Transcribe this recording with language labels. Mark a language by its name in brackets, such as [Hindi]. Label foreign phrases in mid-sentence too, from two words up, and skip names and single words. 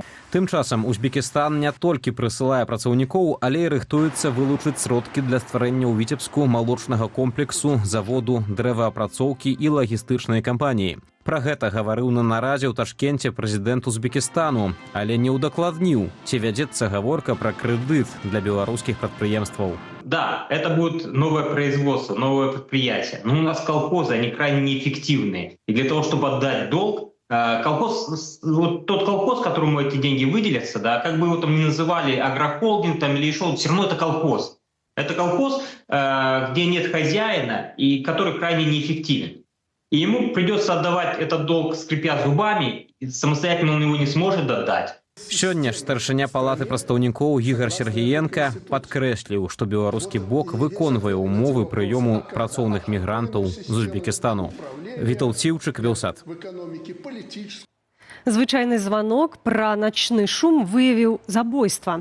[Belarusian] Тым часам Узбекістан не толькі прысылае працаўнікоў, але і рыхтуецца вылучыць сродкі для стварэння ў Віцебску малочнага комплексу, заводу, дрэваапрацоўкі і лагістычнай кампаніі. Пра гэта гаварыў на нарадзе ў Ташкенце прэзідэнт Узбекістану, але не ўдакладніў, ці вядзецца гаворка пра крэдыт для беларускіх прадпрыемстваў. [Russian] Да, это будет новое производство, новое предприятие. Но у нас колхозы, они крайне неэффективные. И для того, чтобы отдать долг, вот тот колхоз, которому эти деньги выделятся, как бы его там ни называли агрохолдинг или еще, все равно это колхоз. Это колхоз, где нет хозяина и который крайне неэффективен. И ему придется отдавать этот долг, скрипя зубами, и самостоятельно он его не сможет отдать. [Belarusian] Сёння ж старшыня палаты прадстаўнікоў Ігор Сергіенка падкрэсліў, што беларускі бок выконвае ўмовы прыёму працоўных мігрантаў з Узбекістану. Вітаў Ціўчык, Белсат. Звычайны званок пра начны шум выявіў забойства.